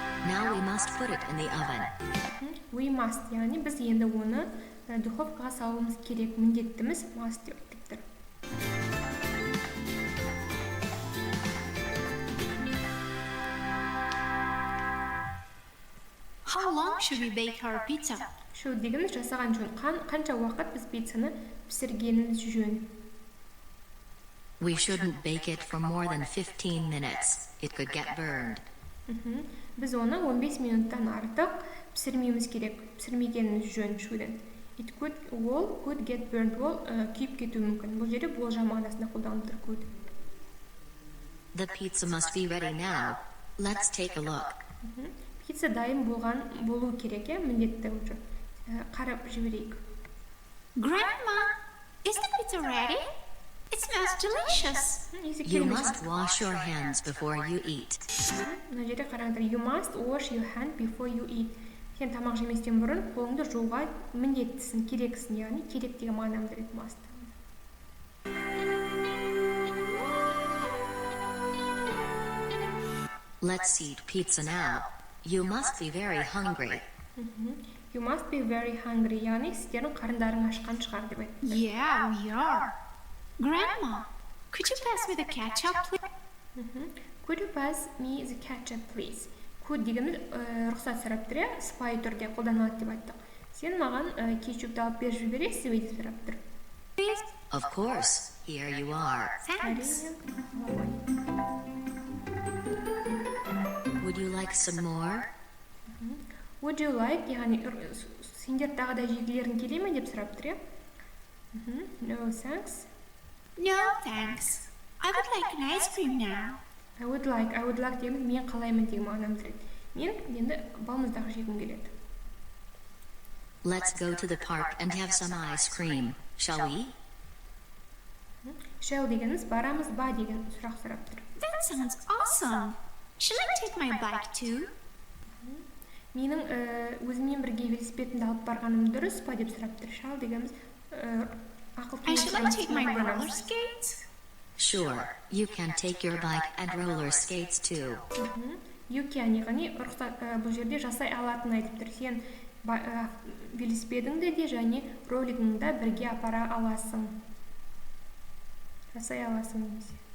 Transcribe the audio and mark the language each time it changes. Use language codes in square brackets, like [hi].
[en] Now we must put it in the oven. We must, [kk] яғни біз енді оны духовкаға салуымыз керек, міндеттіміз must деп айтып тұр. [en] How long should we bake our pizza? [kk] Should дегеніміз жасаған жөн. Қанша уақыт біз пиццаны пісіргеніміз жөн. [en] We shouldn't bake it for more than 15 minutes. It could get burned. [kk] Біз оны 15 минуттан артық пісірмеуіміз керек. Пісірмегеніміз жөн shouldn't. [en] It could get burned. [kk] Ол күйіп кетуі мүмкін. Бұл жерде болжам мағынасында қолданылып тұр could. [en] The pizza must be ready now. Let's take a look. [kk] Пицца дайын болу керек, міндетті [ru] уже. [kk] Қарап жіберейік. [en] Grandma, is the pizza ready? It smells delicious. You must wash your hands before you eat. [kk] Мына жерде қараңдар. [en] You must wash your hand before you eat. [kk] Сен тамақ жеместен бұрын қолыңды жууға міндеттісің, керексің, яғни керек деген мағынаны береді must. [en] Let's eat pizza now. You must be very hungry. You must be very hungry. [kk] Яғни сіздердің қарындарың ашқан шығар деп айтты. [en] Yeah, we are. Grandma, could you pass me the ketchup, please? Could you pass me the ketchup, please? [kk] Could дегеніміз рұқсат сұрап тұр, сыпайы түрде қолданылады деп айттық. Сен маған кетчупты алып беріп жібересіз бе деп сұрап тұр. [en] Please. Of course, here you are. Thanks. Would you like some more? Would you like, [kk] яғни сендер тағы да жегілерің келе ме деп сұрап тұр, [en] No, thanks. No, thanks. I would like an ice cream now. I would like [kk] дегеніміз мен қалаймын деген мағынаны білдіреді. Мен енді балмұздақ жегім келеді. [en] Let's go to the park and have some ice cream, shall we? [kk] Shall дегеніміз барамыз ба деген сұрақ сұрап тұр. [en] That sounds awesome. Shall I take my bike too? [kk] Менің өзіммен бірге велосипедімді алып барғаным дұрыс па деп сұрап тұр. Shall дегеніміз [en] And shall I take my roller skates? Sure, you can take your bike and roller skates too. You can, [kk] яғни бұл жерде жасай алатын айтып тұр. Сен велосипедіңді де және ролигіңді бірге апара аласың. Жасай аласың немесе.